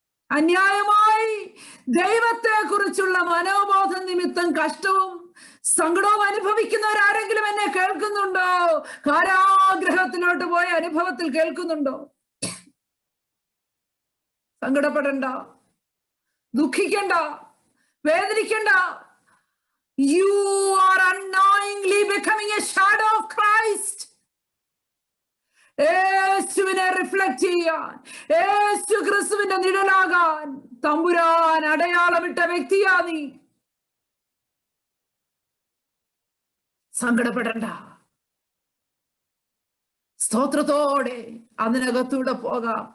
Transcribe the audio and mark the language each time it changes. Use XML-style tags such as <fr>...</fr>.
<ml>അന്യായമായി ദൈവത്തെ കുറിച്ചുള്ള മനോബോധ നിമിത്തം കഷ്ടവും സങ്കടവും അനുഭവിക്കുന്നവരാരെങ്കിലും എന്നെ കേൾക്കുന്നുണ്ടോ? കാരാഗ്രഹത്തിലോട്ട് പോയ അനുഭവത്തിൽ കേൾക്കുന്നുണ്ടോ? സങ്കടപ്പെടണ്ട, ദുഃഖിക്കണ്ട, വേദനിക്കണ്ട.</ml> <en>You are unknowingly becoming a shadow of Christ.</en> <ml>യേശുവിനെ റിഫ്ലക്ട് ചെയ്യാൻ, യേശു ക്രിസ്തുവിന്റെ നിഴലാകാൻ തമ്പുരാൻ അടയാളമിട്ട വ്യക്തിയാ നീ. സങ്കടപ്പെടണ്ട, സ്തോത്രത്തോടെ അതിനകത്തൂടെ പോകാം.</ml>